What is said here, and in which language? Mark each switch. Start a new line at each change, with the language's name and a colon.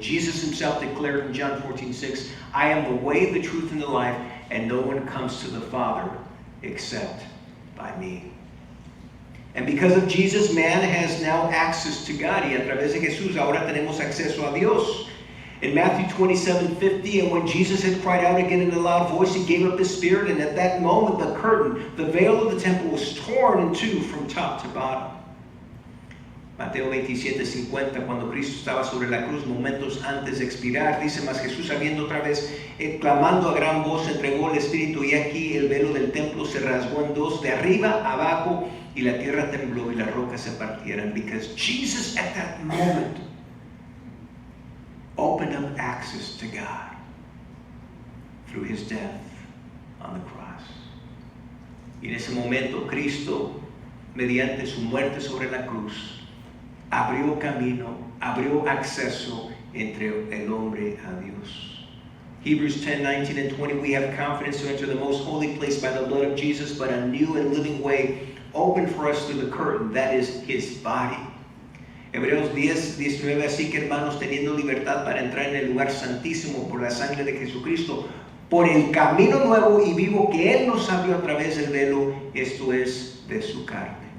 English: Jesus himself declared in John 14:6, I am the way, the truth, and the life, and no one comes to the Father except by me. And because of Jesus, man has now access to God.
Spanish: Y a través de Jesús ahora tenemos acceso a Dios.
English: In Matthew 27:50, and when Jesus had cried out again in a loud voice, he gave up his spirit, and at that moment the curtain, the veil of the temple, was torn in two from top to bottom.
Spanish: Mateo 27:50, cuando Cristo estaba sobre la cruz, momentos antes de expirar, dice, mas Jesús, habiendo otra vez, clamando a gran voz, entregó el Espíritu, y aquí el velo del templo se rasgó en dos, de arriba a abajo, y la tierra tembló, y las rocas se partieron,
English: because Jesus at that moment opened up access to God through his death on the cross.
Spanish: Y en ese momento Cristo, mediante su muerte sobre la cruz, abrió camino, abrió acceso entre el hombre a Dios.
English: Hebrews 10:19 and 20, we have confidence to enter the most holy place by the blood of Jesus, but a new and living way opened for us through the curtain, that is his body.
Spanish: Hebreos 10:19, así que hermanos, teniendo libertad para entrar en el lugar santísimo por la sangre de Jesucristo, por el camino nuevo y vivo que Él nos abrió a través del velo, esto es de su carne.